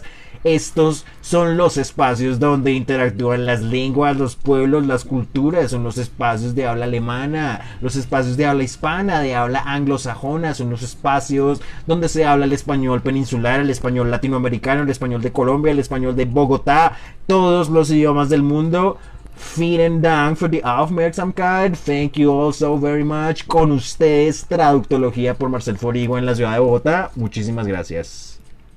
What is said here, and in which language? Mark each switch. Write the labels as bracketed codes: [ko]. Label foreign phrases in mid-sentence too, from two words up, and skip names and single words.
[es] Estos son los espacios donde interactúan las lenguas, los pueblos, las culturas. Son los espacios de habla alemana, los espacios de habla hispana, de habla anglosajona. Son los espacios donde se habla el español peninsular, el español latinoamericano, el español de Colombia, el español de Bogotá, todos los idiomas del mundo. [de] Vielen Dank für die Aufmerksamkeit. [en] Thank you all so very much. [es] Con ustedes, Traductología por Marcel Forigo en la ciudad de Bogotá. Muchísimas gracias.